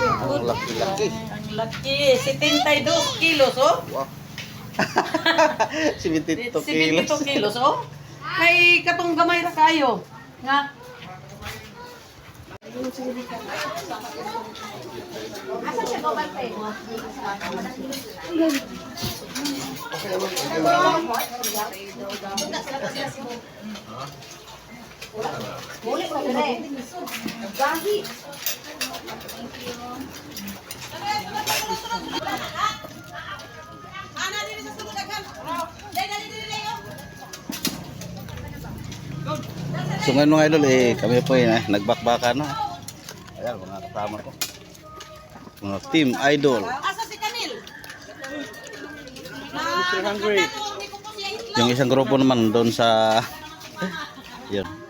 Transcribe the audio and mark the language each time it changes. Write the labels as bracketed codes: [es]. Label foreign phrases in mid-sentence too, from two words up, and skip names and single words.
[tl] ang laki-laki. Ang laki. 72 kilos, oh. Wow. 72 kilos. 72 kilos, oh. [ceb] May katong gamay ra kayo. Nga. Asa siya [en] go back [ceb] pay? Muli pa dire. Gahi. Ana diri sa sulod daghan. Dali diri yo. [tl] So ngayon mga idol, kami po nagbakbakan na. Ayan, mga kasama ko. Mga team idol. Asa si Kanil? Mr. Hungry. Yung isang grupo naman doon sa yun.